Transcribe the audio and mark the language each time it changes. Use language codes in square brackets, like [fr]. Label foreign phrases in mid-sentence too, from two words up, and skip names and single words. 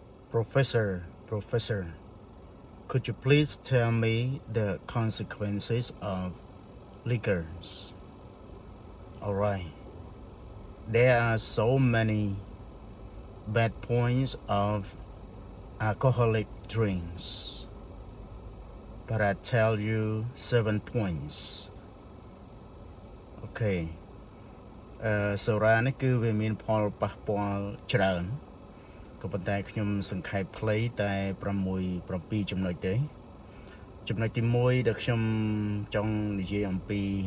[en] Professor, could you please tell me the consequences of liquors? All right. There are so many bad points of alcoholic drinks, but I tell you 7 points. [km] Okay. សូរ៉ានេះគឺវាមានផលប៉ះពាល់ច្រើនក៏ប៉ុន្តែខ្ញុំសង្ខេបខ្លីតែ7ចំណុចទេចំណុចទី1ដែលខ្ញុំចង់និយាយអំពី